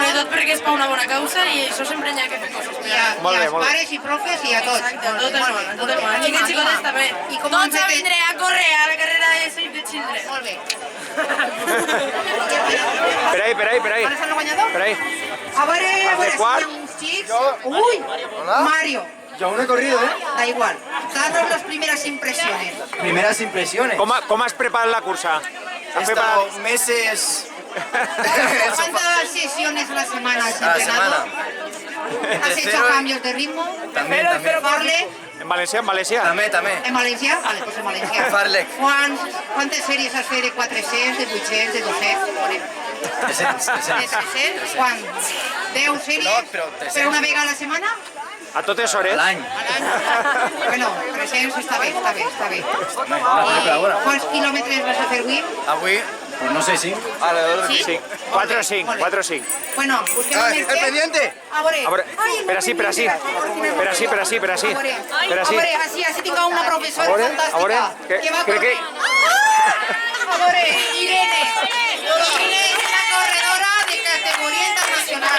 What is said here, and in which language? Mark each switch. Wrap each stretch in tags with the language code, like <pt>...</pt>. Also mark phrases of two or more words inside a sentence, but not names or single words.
<ca>Sobretot perquè és per una bona causa i això sempre n'hi ha que fer coses. I a, Molt bé, als molt bé. pares i profes i a tots. Exacte, a tot el món, a tot el món. Xiquets i xicotes també. I com han Tots a fet... vindre a córrer a la carrera de Save the Children. Molt bé. Per ahí. On està el guanyador? Per ahí. A veure, quart? si hi ha uns xics...</ca> <es>Uy, Mario. Yo aún he corrido, ¿eh? Da igual. Danos las primeras impresiones. Primeras impresiones.</es> <ca>Com has preparat la cursa?</ca> <es>He estado meses ¿Cuántas sesiones a la semana has a la entrenado? semana. ¿Has hecho cambios de ritmo? También. Farlek?</es> <ca>En València, en València?</ca> <es>También. ¿En Valencia? Vale, pues en Valencia. Farlek. ¿Cuántas series has fet de 400, de 800, de 200? De 300? ¿Cuán? 10 series?</es> <ca>No, però 300.</ca> <es>¿Pero</es> <ca>una vegada</ca> <es>a la semana?</es> <ca>A totes hores?</ca> <es>Al año.</es> <ca>Bueno, 300 està bé.</ca> <es>Ahora. ¿Cuántos kilómetros vas a hacer hoy? Avui, pues no sé si. Alrededor de Sí? 5. 4 o 5, 4 o 5.</es> <ca>Bueno, busquem Ay, el</ca> <es>¿el</es> <ca>Mercè.</ca> <es>pendiente?</es> <ca>A veure. A veure, Ai, el per així, per així. Per així, per així, per així. A veure, Per així. així tinc una professora A veure, fantàstica. a veure, que va crec que... A veure, Irene. Irene és la corredora de categoria internacional.</ca>